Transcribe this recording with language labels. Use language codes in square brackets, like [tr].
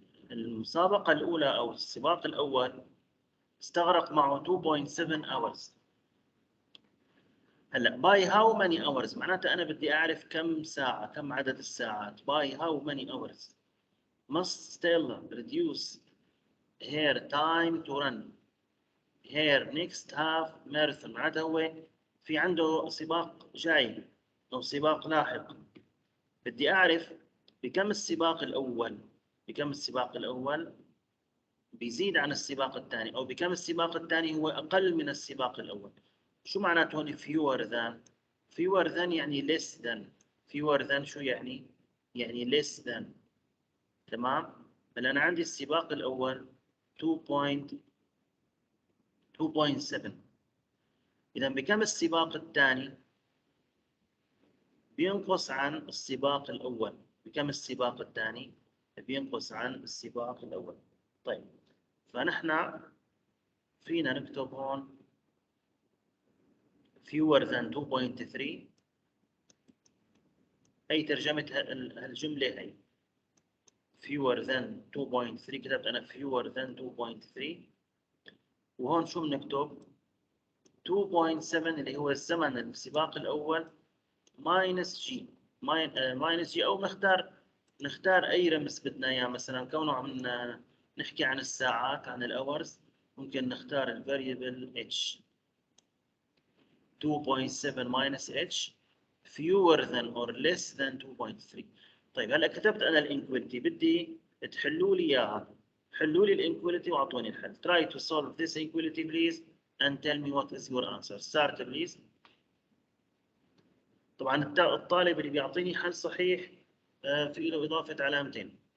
[ar] المسابقة الأولى أو السباق الأول استغرق معه 2.7 hours. هلا [en] by how many hours [ar] معناته أنا بدي أعرف كم ساعة، كم عدد الساعات. [en] by how many hours must Stella reduce her time to run her next half marathon. [ar] معناته هو في عنده سباق جاي أو سباق لاحق، بدي أعرف بكم السباق الأول، بكم السباق الأول بيزيد عن السباق الثاني، أو بكم السباق الثاني هو أقل من السباق الأول. شو معناته هون fewer than؟ fewer than يعني less than. fewer than شو يعني؟ يعني less than. تمام؟ هلا أنا عندي السباق الأول 2.7. إذا بكم السباق الثاني؟ بينقص عن السباق الأول. بكم السباق الثاني؟ بينقص عن السباق الأول. طيب فنحن فينا نكتب هون fewer than 2.3. هي ترجمة الجملة هي fewer than 2.3. كتبت أنا fewer than 2.3. وهون شو بنكتب 2.7 اللي هو الزمن السباق الأول minus g. minus g، أو نختار أي رمز بدنا إياه. مثلا كونه عم نحكي عن الساعات، عن الأورز، ممكن نختار الفاريبل h. [en] 2.7 minus h fewer than or less than 2.3. [ar] طيب هلا كتبت انا الانكواليتي، بدي تحلوا لي اياها. حلوا لي الانكواليتي واعطوني الحل. [en] Try to solve this inequality please and tell me what is your answer. Start please. [ar] طبعا الطالب اللي بيعطيني حل صحيح في له اضافه علامتين.